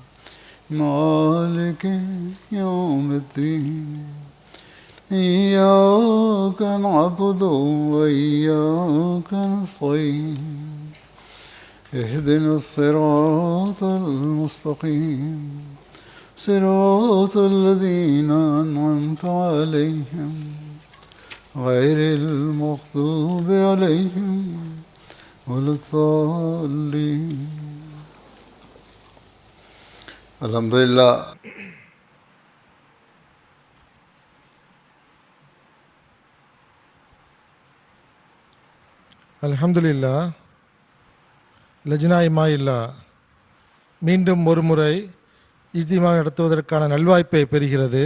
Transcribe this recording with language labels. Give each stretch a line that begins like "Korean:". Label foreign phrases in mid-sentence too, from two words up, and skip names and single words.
Arabic: مالك يوم الدين إياك نعبد وإياك نستعين اهدنا الصراط المستقيم صراط الذين أنعمت عليهم غير المغضوب عليهم ولا الضالين. الحمد لله. அல்ஹம்துலில்லா.
Tamil: லஜ்னா இமாயில்லா மீண்டும் ஒரு முறை இஜ்திமா நடத்துவதற்கான நல்வாய்ப்பை பெறுகிறது.